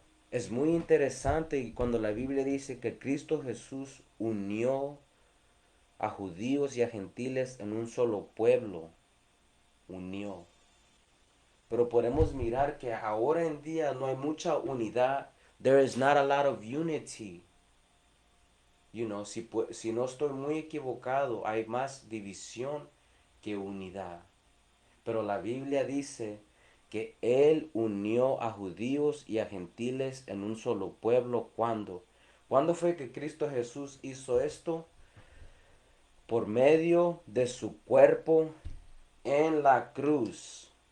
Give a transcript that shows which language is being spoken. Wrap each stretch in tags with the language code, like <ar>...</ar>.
<es>Es muy interesante cuando la Biblia dice que Cristo Jesús unió a judíos y a gentiles en un solo pueblo. Unió. Pero podemos mirar que ahora en día no hay mucha unidad.</es> <en>There is not a lot of unity.</en> <es>Si no estoy muy equivocado, hay más división que unidad. Pero la Biblia dice que Él unió a judíos y a gentiles en un solo pueblo. ¿Cuándo? ¿Cuándo fue que Cristo Jesús hizo esto? Por medio de su cuerpo en la cruz.</es>